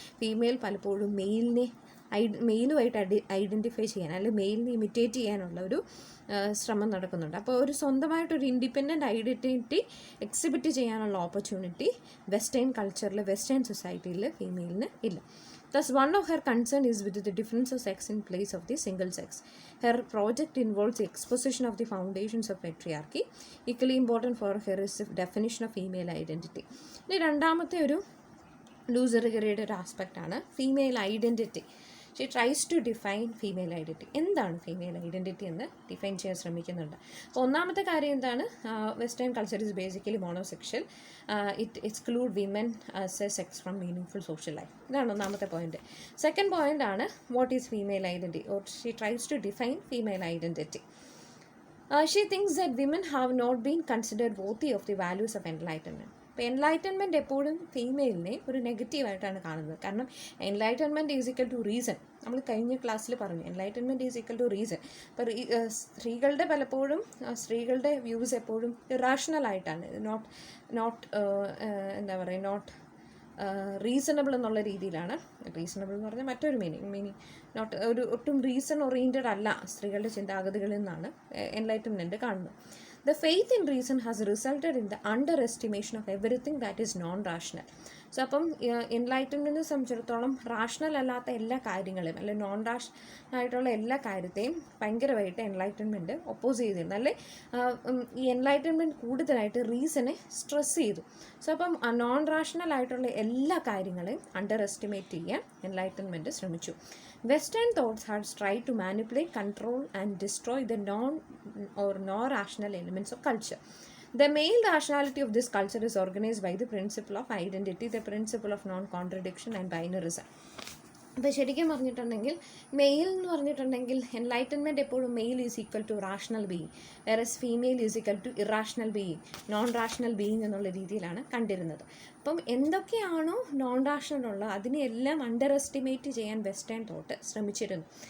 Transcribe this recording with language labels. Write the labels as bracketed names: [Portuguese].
[Malayalam] Female പലപ്പോഴും മെയിലുമായിട്ട് identify ചെയ്യാൻ അല്ലെങ്കിൽ മെയിലിനെ ഇമിറ്റേറ്റ് ചെയ്യാനുള്ള ഒരു ശ്രമം നടക്കുന്നുണ്ട്. അപ്പോൾ ഒരു സ്വന്തമായിട്ടൊരു ഇൻഡിപെൻഡൻറ്റ് ഐഡൻറ്റിറ്റി എക്സിബിറ്റ് ചെയ്യാനുള്ള ഓപ്പർച്യൂണിറ്റി വെസ്റ്റേൺ കൾച്ചറിൽ, വെസ്റ്റേൺ സൊസൈറ്റിയിൽ ഫീമെയിലിന് ഇല്ല. [English] Thus, one of her concern is with the difference of sex in place of the single sex. Her project involves the exposition of the foundations of patriarchy. Equally important for her is the definition of female identity. [Malayalam] ഇനി രണ്ടാമത്തെ ഒരു loose ഇറിഗറിയുടെ ഒരു ആസ്പെക്റ്റാണ് female identity. [English] She tries to define female identity. [Malayalam] എന്താണ് female identity എന്ന് define ചെയ്യാൻ ശ്രമിക്കുന്നുണ്ട്. അപ്പോൾ ഒന്നാമത്തെ കാര്യം എന്താണ്? [English] Western culture is basically monosexual. It exclude women as a sex from meaning full social life. [Malayalam] ഇതാണ് ഒന്നാമത്തെ പോയിന്റ്. [English] Second point ആണ് what is female identity, or she tries to define female identity. She thinks that women have not been considered worthy of the values of enlightenment. [Malayalam] അപ്പോൾ enlightenment എപ്പോഴും ഫീമെയിലിനെ ഒരു നെഗറ്റീവായിട്ടാണ് കാണുന്നത്. കാരണം [English] Enlightenment is equal to reason. [Malayalam] നമ്മൾ കഴിഞ്ഞ ക്ലാസ്സിൽ പറഞ്ഞു enlightenment is equal to reason. അപ്പോൾ സ്ത്രീകളുടെ പലപ്പോഴും സ്ത്രീകളുടെ വ്യൂസ് എപ്പോഴും ഇറാഷണലായിട്ടാണ്, [English] not reasonable [Malayalam] എന്നുള്ള രീതിയിലാണ്. റീസണബിൾ എന്ന് പറഞ്ഞാൽ മറ്റൊരു മീനിങ് നോട്ട് ഒട്ടും റീസൺ ഓറിയൻറ്റഡ് അല്ല സ്ത്രീകളുടെ ചിന്താഗതികളിൽ നിന്നാണ് എൻലൈറ്റൻമെൻറ്റ് കാണുന്നത്. [English] The faith in reason has resulted in the underestimation of everything that is non-rational. [Malayalam] So അപ്പം എൻലൈറ്റൻമെൻറ്റിനെ സംബന്ധിച്ചിടത്തോളം റാഷണൽ അല്ലാത്ത എല്ലാ കാര്യങ്ങളെയും അല്ലെങ്കിൽ നോൺ റാഷണലായിട്ടുള്ള എല്ലാ കാര്യത്തെയും ഭയങ്കരമായിട്ട് എൻലൈറ്റൻമെൻറ്റ് ഒപ്പോസ് ചെയ്തിരുന്നു. അല്ലെ ഈ എൻലൈറ്റൻമെൻറ്റ് കൂടുതലായിട്ട് റീസണെ സ്ട്രെസ് ചെയ്തു. സോ അപ്പം നോൺ റാഷണൽ ആയിട്ടുള്ള എല്ലാ കാര്യങ്ങളെയും അണ്ടർ എസ്റ്റിമേറ്റ് ചെയ്യാൻ എൻലൈറ്റൻമെൻറ്റ് ശ്രമിച്ചു. [English] Western thoughts had tried to manipulate, control and destroy the non-rational elements of culture. The male rationality of this culture is organized by the principle of identity, the principle of non-contradiction and binarism. [Malayalam] അപ്പോൾ ശരിക്കും പറഞ്ഞിട്ടുണ്ടെങ്കിൽ mail എന്ന് പറഞ്ഞിട്ടുണ്ടെങ്കിൽ enlightenment എപ്പോഴും [English] male is equal to rational being, whereas female is equal to irrational being, [Malayalam] non rational being എന്നുള്ള രീതിയിലാണ് കണ്ടിരുന്നത്. അപ്പം എന്തൊക്കെയാണോ നോൺ റാഷണൽ ഉള്ളത് അതിനെയെല്ലാം അണ്ടർ എസ്റ്റിമേറ്റ് ചെയ്യാൻ വെസ്റ്റേൺ തോട്ട് ശ്രമിച്ചിരുന്നു.